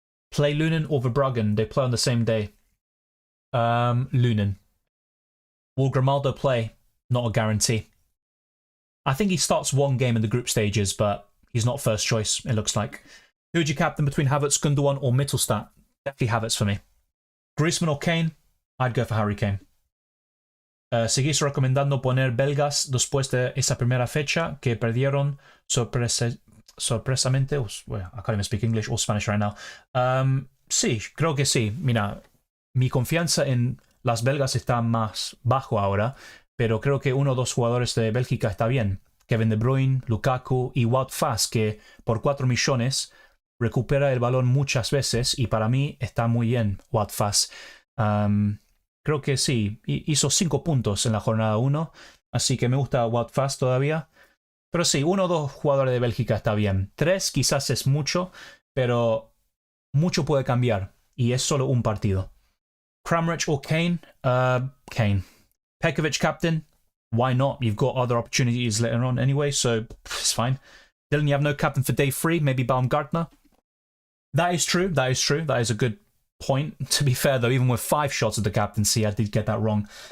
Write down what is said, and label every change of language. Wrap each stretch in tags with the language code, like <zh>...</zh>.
<en>Play Lunin or Verbruggen? They play on the same day. Lunin. Will Grimaldo play? Not a guarantee. I think he starts 1 game in the group stages, but he's not first choice, it looks like. Who would you captain between Havertz, Gundogan or Mittelstadt? Definitely Havertz for me. Griezmann or Kane? I'd go for Harry Kane.</en> <es>¿Seguís recomendando poner belgas después de esa primera fecha que perdieron sorpresamente?</es> <en>Well, I can't even speak English or Spanish right now.</en> <es>Sí, creo que sí. Mira, mi confianza en las belgas está más bajo ahora, pero creo que 1 o 2 jugadores de Bélgica está bien. Kevin De Bruyne, Lukaku y Wout Faes, que por 4 millones recupera el balón muchas veces y para mí está muy bien Wout Faes. Creo que sí, hizo 5 puntos en la jornada 1, así que me gusta Wout Faes todavía. Pero sí, 1 o 2 jugadores de Bélgica está bien. 3 quizás es mucho, pero mucho puede cambiar y es solo un partido.</es> <en>Kramaric or Kane? Kane. Pekovic captain? Why not? You've got other opportunities later on anyway, so it's fine. Dylan, you have no captain for day 3, maybe Baumgartner? That is true, that is true. That is a good point. To be fair, though, even with 5 shots at the captaincy, I did get that wrong.</en>